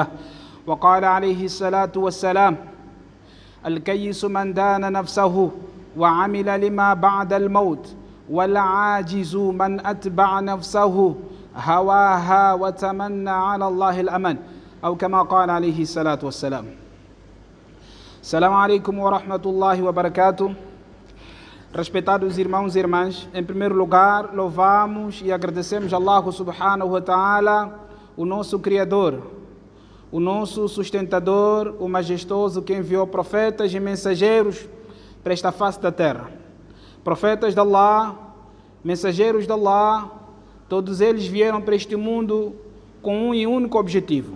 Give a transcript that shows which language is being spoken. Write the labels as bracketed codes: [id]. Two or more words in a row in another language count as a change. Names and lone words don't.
[ar] وقال عليه الصلاة والسلام: الكيس من دان نفسه وعمل لما بعد الموت والعاجز من أتبع نفسه هواها وتمنى على الله الأمن، أو كما قال عليه الصلاة والسلام. السلام عليكم ورحمة الله وبركاته. [pt] Respeitados irmãos e irmãs, em primeiro lugar, louvamos e agradecemos a Allah [ar] سبحانه وتعالى, [pt] o nosso Criador, o nosso sustentador, o majestoso que enviou profetas e mensageiros para esta face da terra. Profetas de Allah, mensageiros de Allah, todos eles vieram para este mundo com um e único objetivo.